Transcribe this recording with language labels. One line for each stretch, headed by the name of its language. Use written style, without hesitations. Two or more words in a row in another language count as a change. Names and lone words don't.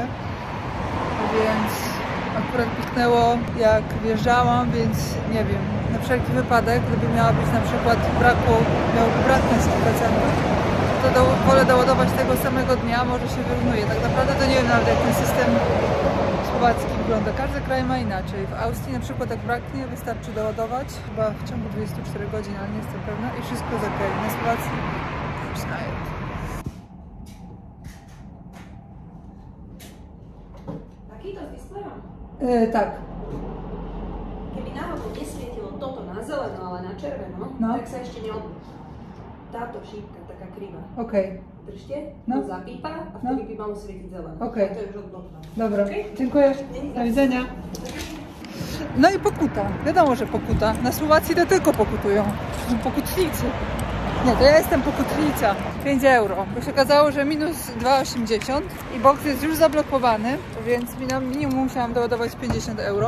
Polish: Więc akurat piknęło, jak wjeżdżałam, więc nie wiem, na wszelki wypadek, gdyby miała być na przykład miałoby braknąć kilka centów, to wolę doładować tego samego dnia, może się wyrównuje. Tak naprawdę to nie wiem nawet, jak ten system słowacki wygląda. Każdy kraj ma inaczej. W Austrii na przykład jak braknie, wystarczy doładować chyba w ciągu 24 godzin, ale nie jestem pewna i wszystko jest ok. Na Słowacji przyznaję.
Slovak: Taký to s displejom?
Polish: Tak.
Slovak: Keby náhodou nesvietilo toto na zeleno, ale na červeno,
Polish: No.
Slovak: tak sa ešte táto šípka taká krivá.
Polish: Okej.
Slovak: Držte,
Polish: No.
Slovak: to zapípa a vtedy by malo svietiť zeleno.
Polish: Okej.
Slovak: A to je už odblokované.
Polish: Dobra,
Slovak: Okej?
Polish: dziękuję. Do widzenia. No i pokuta. Wiadomo, że pokuta. Na Słowacji to tylko pokutują. To są pokutnicy. Nie, to ja jestem pokutnica. 5 euro. Bo się okazało, że minus 2,80 i boks jest już zablokowany, więc minimum musiałam doładować 50 euro.